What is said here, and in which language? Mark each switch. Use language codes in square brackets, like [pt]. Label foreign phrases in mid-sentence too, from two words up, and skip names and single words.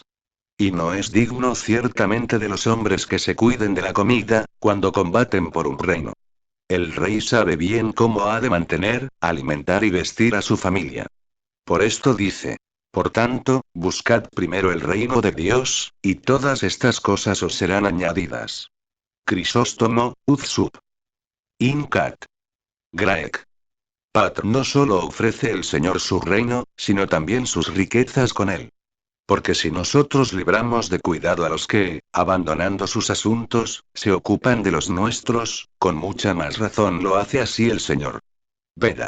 [es] Y no es digno ciertamente de los hombres que se cuiden de la comida, cuando combaten por un reino. El rey sabe bien cómo ha de mantener, alimentar y vestir a su familia. Por esto dice. Por tanto, buscad primero el reino de Dios, y todas estas cosas os serán añadidas. [la] Crisóstomo, Uzsup. Incat. Graec. Pat. [es] No solo ofrece el Señor su reino, sino también sus riquezas con él. Porque si nosotros libramos de cuidado a los que, abandonando sus asuntos, se ocupan de los nuestros, con mucha más razón lo hace así el Señor. Veda.